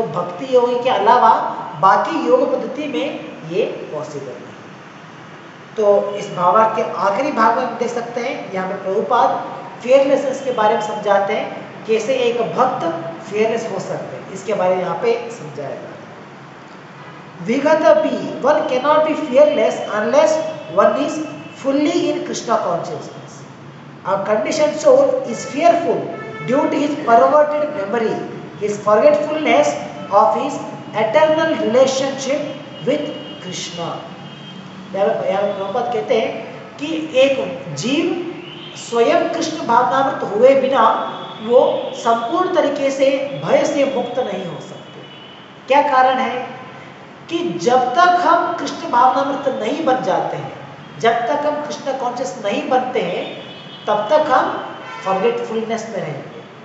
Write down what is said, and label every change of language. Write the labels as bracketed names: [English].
[Hindi] तो भक्ति योगी के अलावा बाकी योग पद्धति में ये पॉसिबल नहीं। तो इस भावार्थ के आखिरी भाग में हम देख सकते हैं, यहाँ पे प्रभुपाद फेयरलेसनेस के बारे में समझाते हैं, कैसे एक भक्त फेयरलेस हो सकते हैं, इसके बारे में यहाँ पे समझाया जाता है। [English] Vigata B, one cannot be fearless unless one is fully in Krishna consciousness. A conditioned soul is fearful due to his perverted memory, his forgetfulness of his eternal relationship with Krishna. [Hindi] यहाँ प्रभुपाद कहते हैं कि एक जीव स्वयं कृष्ण भावनामृत हुए बिना वो संपूर्ण तरीके से भय से मुक्त नहीं हो सकते। क्या कारण है? कि जब तक हम कृष्ण भावनामृत नहीं बन जाते हैं, जब तक हम कृष्ण कॉन्शियस नहीं बनते हैं, तब तक हम फॉरगेटफुलनेस में रहेंगे।